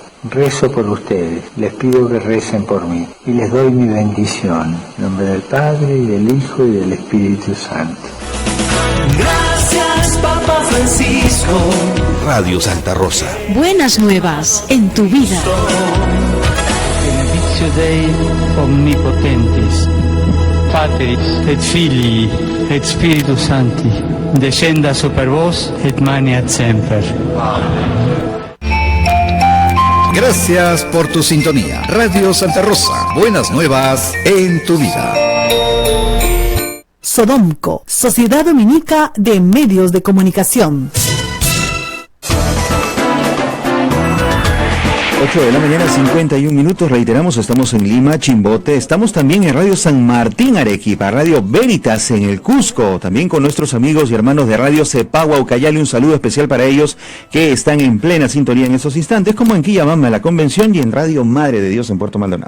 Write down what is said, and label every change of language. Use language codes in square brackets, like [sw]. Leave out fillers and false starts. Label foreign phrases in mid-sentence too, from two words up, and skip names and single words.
[es] Rezo por ustedes, les pido que recen por mí y les doy mi bendición. En nombre del Padre, y del Hijo, y del Espíritu Santo. Gracias, Papa Francisco. Radio Santa Rosa. Buenas nuevas en tu vida. [la] Benedictio Dei Omnipotentis, Patris et Filii et Spiritus Sancti, descenda super vos et maneat semper. [es] Gracias por tu sintonía. Radio Santa Rosa. Buenas nuevas en tu vida. Sodomco, Sociedad Dominica de Medios de Comunicación. 8 de la mañana, 51 minutos, reiteramos, estamos en Lima, Chimbote, estamos también en Radio San Martín, Arequipa, Radio Veritas en el Cusco, también con nuestros amigos y hermanos de Radio Cepagua, Ucayali, un saludo especial para ellos que están en plena sintonía en estos instantes, como en Quillamama, la Convención, y en Radio Madre de Dios en Puerto Maldonado.